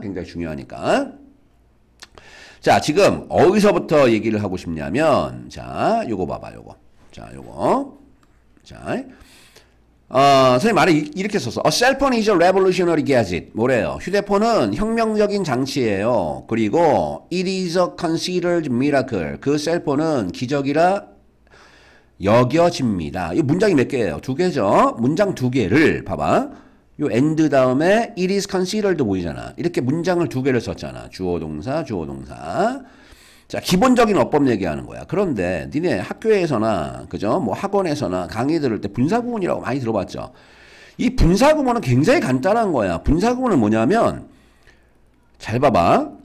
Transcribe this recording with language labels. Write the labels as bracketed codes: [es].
[ko] 굉장히 중요하니까. 자, 지금 어디서부터 얘기를 하고 싶냐면 자, 요거 봐봐, 요거. 자, 요거. 자, 선생님 말을 이렇게 썼어. [en] A cell phone is a revolutionary gadget. [ko] 뭐래요? 휴대폰은 혁명적인 장치예요. 그리고 [en] it is a considered miracle. [ko] 그 셀폰은 기적이라 여겨집니다. 이 문장이 몇 개예요? 두 개죠. 문장 두 개를 봐봐. 요 and 다음에 [en] it is considered [ko] 보이잖아. 이렇게 문장을 두 개를 썼잖아. 주어 동사, 주어 동사. 자, 기본적인 어법 얘기하는 거야. 그런데 니네 학교에서나 그죠? 뭐 학원에서나 강의 들을 때 분사구문이라고 많이 들어봤죠. 이 분사구문은 굉장히 간단한 거야. 분사구문은 뭐냐면 잘 봐봐.